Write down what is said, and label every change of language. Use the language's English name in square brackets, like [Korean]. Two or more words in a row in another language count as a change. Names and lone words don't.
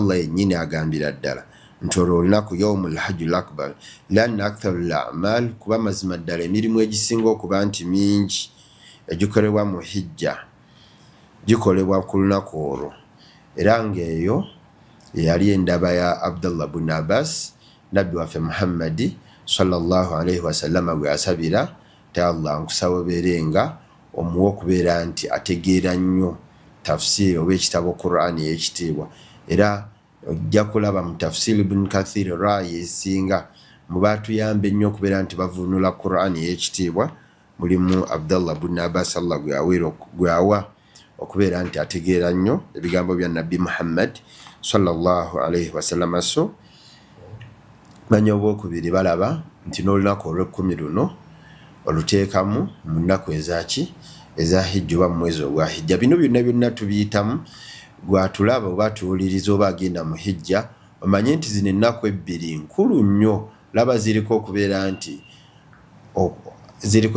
[Ganda] Allah yennyini agambira ddala nti olwo olunaku [Arabic] يوم الحج الأكبر لأن أكثر الأعمال [Ganda] kuba mazima ddala emirimu egisinga okuba nti mingi egikolebwa mu hijja gikolebwa ku lunaku olwo era ng'eyo yali endaba ya Abdullah ibn Abbas nabbi waffe Muhammadi sallallahu [Arabic] عليه وسلم [Ganda] gwe asabira te Allah nkusaba obeerenga omuwa okubeera nti ategeera nnyo tafsiri oba ekitabo Qur'ani y'ekitiibwa era ojja kulaba mu tafsiri Ibn Kathir rayi esinga mu baatuyamba ennyo okubeera nti bavunula Qur'ani y'ekitiibwa mulimu Abdullah ibn Abbas Allah gwe awa okubeera nti ategeera nnyo ebigambo bya Nabbi Muhammad [Arabic] صلى الله عليه وسلم [Ganda] so manya obwokubiri balaba nti n'olunaku olw'ekkumi luno oluteekamu mu nnaku ezaki eza hijja oba mu mwezi ogwa hijja bino byonna byonna tubiyitamu gwatulaba oba tuwuliriza oba agenda mu hijja omanye nti zino ennaku ebbiri nkulu nnyo laba ziriko okubeera nti ziriko